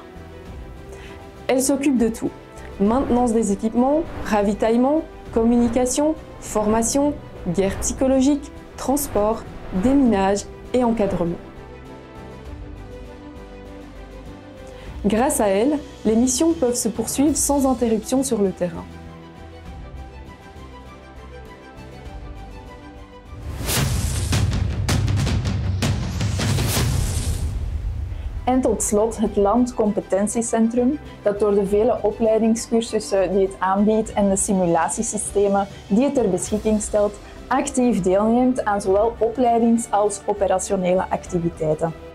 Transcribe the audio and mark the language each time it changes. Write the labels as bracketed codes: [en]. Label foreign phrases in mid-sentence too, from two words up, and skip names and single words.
[fr] Elles s'occupent de tout: maintenance des équipements, ravitaillement, communication, formation, guerre psychologique, transport, déminage et encadrement. Grâce à elles, les missions peuvent se poursuivre sans interruption sur le terrain. [nl] En tot slot het Landcompetentiecentrum, dat door de vele opleidingscursussen die het aanbiedt en de simulatiesystemen die het ter beschikking stelt, actief deelneemt aan zowel opleidings- als operationele activiteiten.